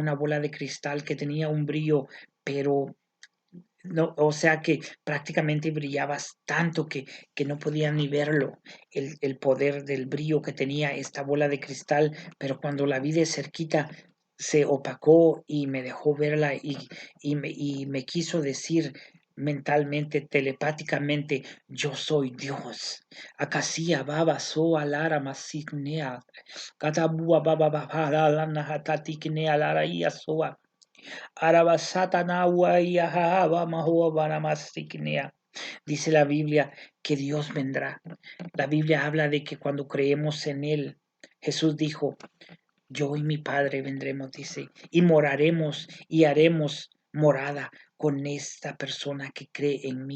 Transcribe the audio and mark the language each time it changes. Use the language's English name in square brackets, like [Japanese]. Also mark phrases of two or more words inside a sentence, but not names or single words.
[Spanish] una bola de cristal que tenía un brillo, pero no, o sea que prácticamente brillabas tanto que no podían ni verlo, el poder del brillo que tenía esta bola de cristal, pero cuando la vi de cerquita se opacó y me dejó verla y me quiso decir mentalmente, telepáticamente, yo soy Dios. Akasia baba so alara masiknea. Katabua baba baba la nahatatiknea lara soa. Dice la Biblia que Dios vendrá. La Biblia habla de que cuando creemos en Él, Jesús dijo, yo y mi Padre vendremos, dice, y moraremos y haremos morada con esta persona que cree en mí.